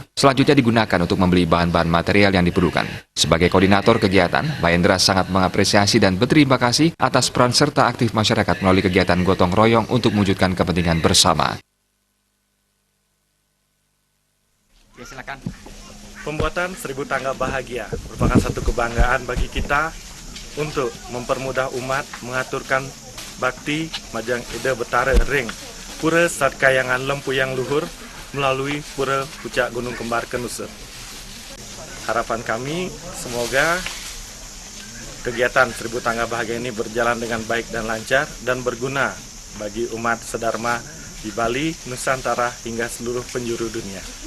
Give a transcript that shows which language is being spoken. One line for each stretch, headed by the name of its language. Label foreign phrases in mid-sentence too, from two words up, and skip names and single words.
Indonesian: Selanjutnya digunakan untuk membeli bahan-bahan material yang diperlukan. Sebagai koordinator kegiatan, Mahendra sangat mengapresiasi dan berterima kasih atas peran serta aktif masyarakat melalui kegiatan gotong royong untuk mewujudkan kepentingan bersama. Oke, silakan. Pembuatan 1000 Tangga Bahagia merupakan satu kebanggaan bagi kita untuk mempermudah umat mengaturkan bakti Majang Ida Betara Ring Pura Sadkayangan Lempuyang Luhur melalui Pura Puncak Gunung Kembar Kenusut. Harapan kami semoga kegiatan 1000 Tangga Bahagia ini berjalan dengan baik dan lancar dan berguna bagi umat sedharma di Bali, Nusantara hingga seluruh penjuru dunia.